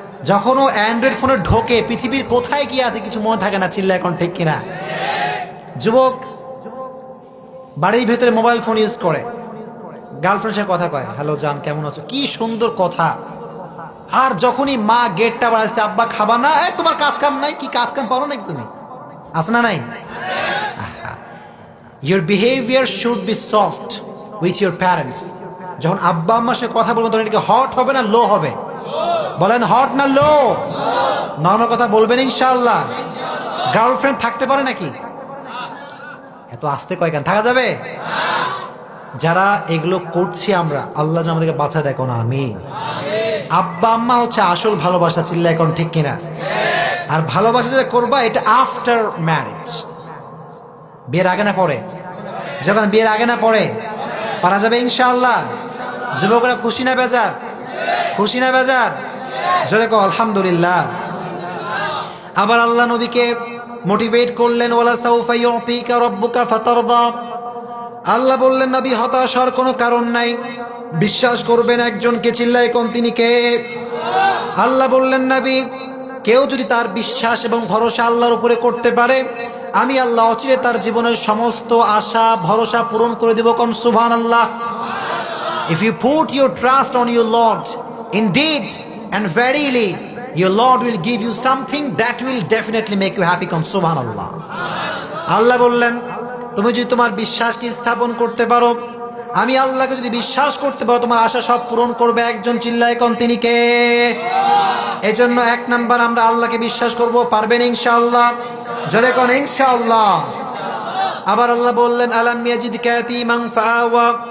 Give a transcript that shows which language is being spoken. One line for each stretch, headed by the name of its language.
Bangla: যখন ও অ্যান্ড্রয়েড ফোনে ঢোকে পৃথিবীর কোথায় কি আছে কিছু মনে থাকে না। চিল্লা এখন ঠিক কিনা? যুবক বাড়ির ভেতরে মোবাইল ফোন ইউজ করে, গার্লফ্রেন্ডের সাথে কথা কয়, হ্যালো জান কেমন আছো, কি সুন্দর কথা। আর যখনই মা গেটটা বাড়াচ্ছে, আব্বা খাবা না, তোমার কাজ কাম নাই? কি কাজ কাম পারো নাকি তুমি? আছে না নাই?
English: Your behavior should be soft with your parents.
Bangla: যখন আব্বা আম্মার সাথে কথা বলবেন তখন এটাকে হট হবে না লো হবে? বলেন হট না লো? নরমাল কথা বলবেন ইনশাআল্লাহ। গার্লফ্রেন্ড থাকতে পারে নাকি? এত আস্তে কয় কেন? থাকা যাবে? যারা এগুলো করছি আমরা, আল্লাহ যেন আমাদেরকে বাঁচায় দেখো না। আমি আব্বা আম্মা হচ্ছে আসল ভালোবাসা। চিল্লা এখন ঠিক কিনা? আর ভালোবাসা যেটা করবা এটা আফটার ম্যারেজ, বিয়ের আগে না পরে? যখন বিয়ের আগে না পরে পারা যাবে ইনশাআল্লাহ। যুবকরা খুশি না বেজার? খুশি না বেজার? জোরে কও আলহামদুলিল্লাহ। আবার আল্লাহ নবীকে মোটিভেট করলেন,
Arabic: ওয়ালা সাউফা ইউতিকা রাব্বুকা ফাতারদা।
Bangla: আল্লাহ বললেন নবী হতাশ হওয়ার কোনো কারণ নাই, বিশ্বাস করবেন একজনকে, চিল্লায় কোন তিনি কে? আল্লাহ বললেন নবী কেউ যদি তার বিশ্বাস এবং ভরসা আল্লাহর উপরে করতে পারে, আমি আল্লাহ অচিরে তার জীবনের সমস্ত আশা ভরসা পূরণ করে দেব। কোন সুবহানাল্লাহ।
English: If you put your trust on your Lord, indeed and verily your Lord will give you something that will definitely make you happy.
Bangla: কোন সুবহানাল্লাহ। আল্লাহ বললেন তুমি যদি তোমার বিশ্বাসকে স্থাপন করতে পারো, আমি আল্লাহকে যদি বিশ্বাস করতে পারো, তোমার আশা সব পূরণ করবে একজন, চিল্লায় কোন তিনি কে? এজন্য এক নাম্বার আমরা আল্লাহকে বিশ্বাস করব, পারবেন ইনশাআল্লাহ? জোরে কোন ইনশাআল্লাহ। আবার আল্লাহ বললেন
Arabic: আলাম ইয়াজিদকা ইয়াতীমান ফাআওয়া।